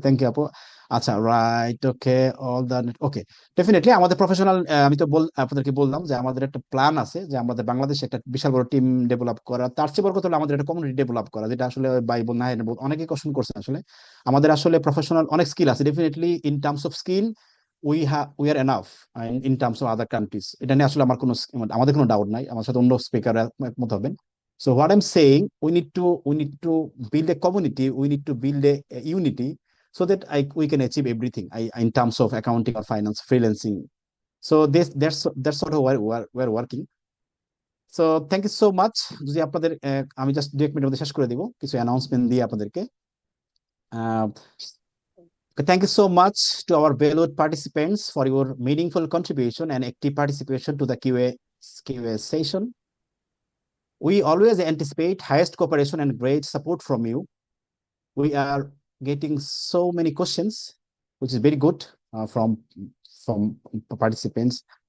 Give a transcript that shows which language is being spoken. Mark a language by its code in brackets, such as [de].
[bn] Thank you আপু আচ্ছা right okay all the okay definitely আমাদের প্রফেশনাল আমি তো আপনাদেরকে বললাম যে আমাদের একটা প্ল্যান আছে যে আমাদের বাংলাদেশে একটা বিশাল বড় টিম ডেভেলপ করা, তার চেয়ে বড় কথা হলো আমাদের একটা কমিউনিটি ডেভেলপ করা, যেটা আসলে বাইবল না অনেকে কোশ্চেন করছে। আসলে আমাদের আসলে প্রফেশনাল অনেক স্কিল আছে, [en] Definitely in terms of skill we are enough in terms of other countries. [bn] এটা নিয়ে আসলে আমাদের কোনো ডাউট নাই, আমার সাথে অন্য স্পিকার একমত হবেন। [en] So what I'm saying, we need to build a community, we need to build a unity so that we can achieve everything in terms of accounting or finance, freelancing. So that's sort of where we're working. So thank you so much. [bn] যদি আপনাদের আমি just 2 মিনিটের মধ্যে শেষ করে দিব কিছু announcement দিয়ে আপনাদেরকে। [en] Thank you so much to our valued participants for your meaningful contribution and active participation to the Q&A session. We always anticipate highest cooperation and great support from you. We are getting so many questions, which is very good from participants.